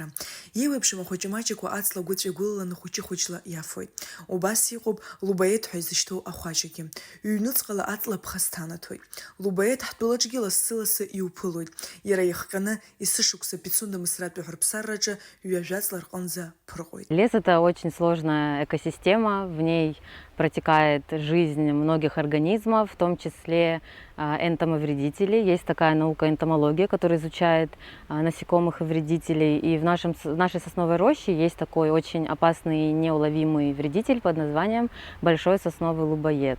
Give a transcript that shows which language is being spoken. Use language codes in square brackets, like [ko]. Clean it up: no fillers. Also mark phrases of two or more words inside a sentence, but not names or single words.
[ab] Иеиуеиԥшым ахәаҷамаҷақәа аҵла гәыҵәа игәылаланы хәыҷы-хәыҷла иафоит. Убас иҟоуп лубаеҭ ҳәа изышьҭоу ахәаҷагьы. Ҩныҵҟала аҵла ԥхасҭанаҭоит. Лубаеҭ ҳтәылаҿгьы лассы-лассы иуԥылоит. Иара иахҟьаны есышықәса Пицунда Мысратәи аҳәырԥсараҿы ҩажәаҵла рҟынӡа ԥырҟоит. [ru] Лес — это очень сложная экосистема, в ней протекает жизнь многих организмов, в том числе числе энтомовредителей. Есть такая наука энтомология, которая изучает насекомых и вредителей. И в нашей сосновой роще есть такой очень опасный и неуловимый вредитель под названием большой сосновый лубоед.